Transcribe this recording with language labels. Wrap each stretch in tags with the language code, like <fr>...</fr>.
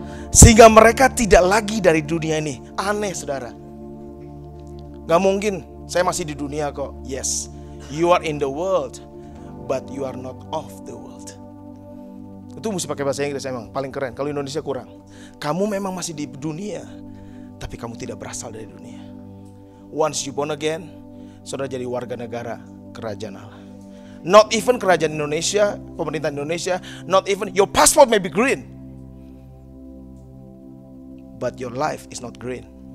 <id>Sehingga mereka tidak lagi dari dunia ini. Aneh saudara. Gak mungkin, saya masih di dunia kok.</id> <en>Yes, you are in the world, but you are not of the world.</en> <id>Itu mesti pakai bahasa Inggris emang, paling keren. Kalau Indonesia kurang. Kamu memang masih di dunia, tapi kamu tidak berasal dari dunia.</id> <en>Once you born again,</en> <id>saudara jadi warga negara kerajaan Allah.</id> <en>Not even</en> <id>kerajaan Indonesia, pemerintah Indonesia,</id> <en>not even your passport may be green, but your life is not green.</en>